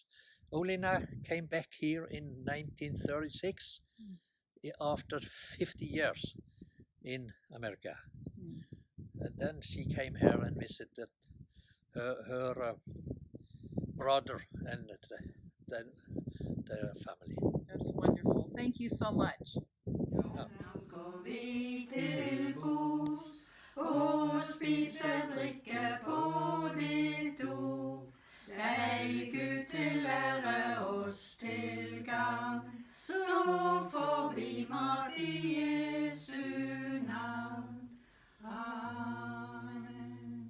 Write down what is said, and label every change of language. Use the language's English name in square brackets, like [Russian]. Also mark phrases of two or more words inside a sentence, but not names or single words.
[English] Olena came back here in 1936 after 50 years in America. And then she came here and visited her brother and then their family. That's wonderful. Thank you so much. [Norwegian] Og spise, drikke på ditt ord. Deg Gud til ære oss til gagn, så får vi mat i Jesu navn. Amen.